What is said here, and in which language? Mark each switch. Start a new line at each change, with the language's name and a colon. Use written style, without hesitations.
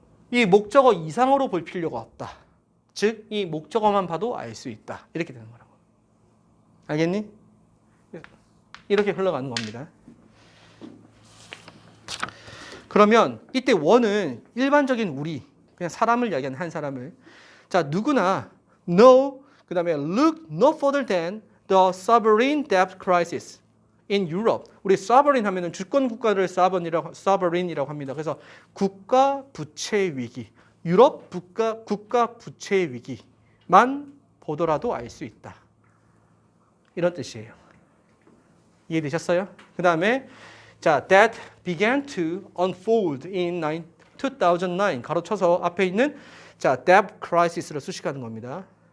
Korean: 이 목적어 이상으로 볼 필요가 없다. 즉, 이 목적어만 봐도 알 수 있다. 이렇게 되는 거라고. 알겠니? 이렇게 흘러가는 겁니다. 그러면 이때 원은 일반적인 우리, 그냥 사람을 이야기하는 한 사람을. 자, 누구나
English: no, 그 다음에 look no further than the sovereign debt crisis in Europe.
Korean: 우리 sovereign 하면은 주권 국가를 sovereign이라고 합니다. 그래서 국가 부채 위기, 유럽 국가 부채 위기만 보더라도 알 수 있다. 이런 뜻이에요. 이해되셨어요? 그 다음에 자, that began to unfold in 2009 가로쳐서 앞에 있는 자, debt crisis를 수식하는 겁니다.